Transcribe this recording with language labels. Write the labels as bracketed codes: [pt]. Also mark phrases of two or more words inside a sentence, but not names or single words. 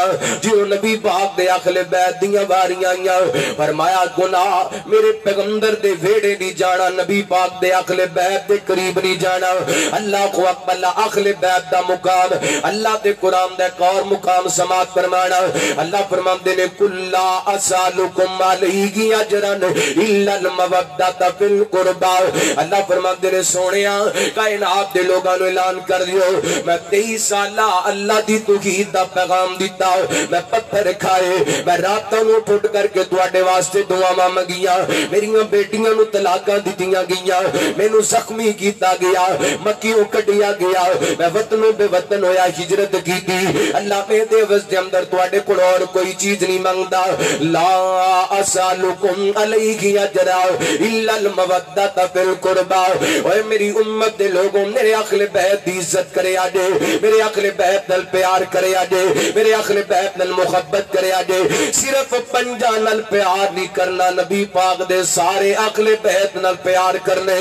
[pa] جو نبی پاک دے اہل بیت دیاں واریاں آئیاں فرمایا گناہ میرے پیغمبر دے ویہڑے نہیں جانا. نبی پاک دے اہل بیت دے قریب نہیں جانا. [ar] الله كو أكبر [pa] اہل بیت دا مقام اللہ دے قرآن دا اک اور مقام سماعت فرمانا. اللہ فرماتے نے [ar] قل لا أسألكم عليه أجرا إلا المودة في القربى. [pa] اللہ فرماتے نے سوہنیا کائنات دے لوکاں نوں اعلان کر دیو میں 23 سال اللہ دی توحید دا پیغام دتا. میں پتھر کھائے میں راتاں نوں اٹھ کر کے تہاڈے واسطے دعاواں منگیاں. میریاں بیٹیاں نوں طلاقاں دتیاں گئیاں۔ مینوں زخمی کیتا گیا مکیوں کڈھیا گیا. میں وطنوں بے وطن ہویا ہجرت کیتی۔ اللہ میرے عوض دے اندر تہاڈے کول اور کوئی چیز نہیں منگدا. [ar] لا أسألكم عليه أجرا إلا المودة في القربى. [pa] اوئے میری امت دے لوکو میرے اہل بیت دی عزت کریا جے. میرے اہل بیت نال پیار کریا جے۔ میرے اہل بیت نال محبت کریا جے. صرف پنجاں نال پیار نہیں کرنا نبی پاک دے سارے اہل بیت نال پیار کرنے.